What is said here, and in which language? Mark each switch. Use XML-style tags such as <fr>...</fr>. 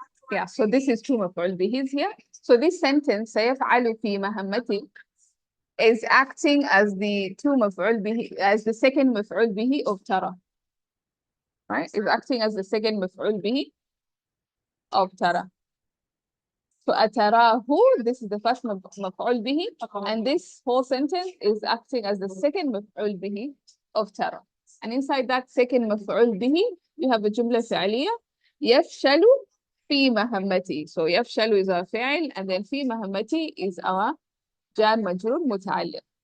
<en>Yeah, so this is two maf'ul bihis here. So this sentence,</en> <ar>سيفعل في مهمته,</ar> <en>is acting as the two مفعول به, as the second مفعول به of ترى. Right? Is acting as the second مفعول به of ترى. So أتراه, this is the first مفعول به, and this whole sentence is acting as the second مفعول به of ترى. And inside that second مفعول به,</en> <ar>you have a جملة فعلية يفشل في مهمتي. So يفشل is a فعل, and then في مهمتي is a جار مجرور متعلق.</ar>